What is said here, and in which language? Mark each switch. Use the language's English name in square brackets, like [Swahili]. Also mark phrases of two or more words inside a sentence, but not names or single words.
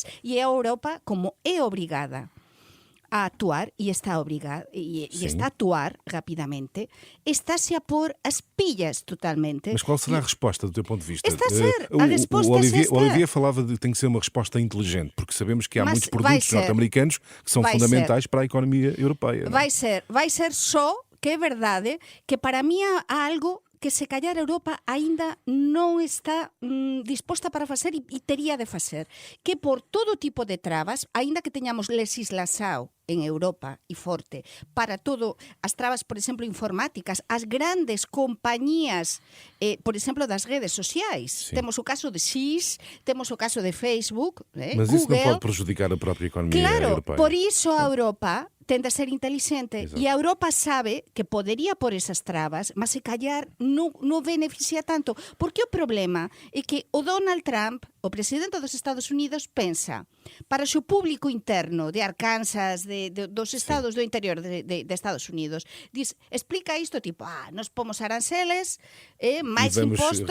[Portuguese] E a Europa, como é obrigada a actuar, e está obrigada, e está a actuar rapidamente, está-se a pôr as pilhas totalmente. Mas qual será a resposta do teu ponto de vista? Está a ser, a resposta é esta. O Olivier falava de que tem que ser uma resposta inteligente, porque sabemos que há muitos produtos norte-americanos que são fundamentais para a economia europeia. [Galician] Vai ser só que é verdade que para mí há algo que se callar a Europa aínda non está disposta para facer e tería de facer, que por todo tipo de trabas, aínda que teñamos legislación en Europa e forte, para todo, as trabas, por exemplo, informáticas, as grandes compañías, por exemplo, das redes sociais. Temos o caso de X, temos o caso de Facebook, [Portuguese] Mas Google. Isso não pode prejudicar a própria economia europeia. [Galician] Claro, por iso a Europa tende a ser inteligente. E a Europa sabe que podería por esas trabas, mas se callar non beneficia tanto. Porque o problema é que o Donald Trump, o presidente dos Estados Unidos, pensa para o seu público interno de Arkansas, dos estados do interior de Estados Unidos, diz, explica isto tipo, nos pomos aranceles, máis impostos,